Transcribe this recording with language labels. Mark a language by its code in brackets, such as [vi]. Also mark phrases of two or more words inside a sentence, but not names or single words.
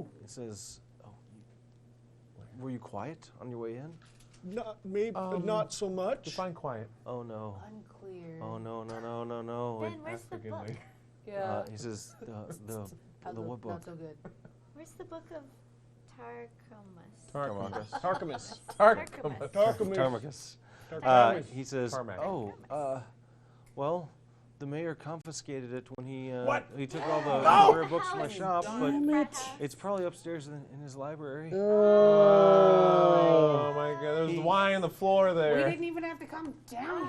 [en] It says, were you quiet on your way in? Not so much. Define quiet. Oh no. Unclear. Oh no, no, no, no, no. Ben, where's the Forgive book? me. Yeah. He says, the what book? Not so good. Where's the book of Tarkomus? Tarkamus. Tarkamus. Tarkomus. Tarkamus. He says, Tarmac. well, the mayor confiscated it when he What? he took all the rare books from my shop, but it's probably upstairs in his library. Oh my God! There's wine on the floor We there. didn't even have to come down.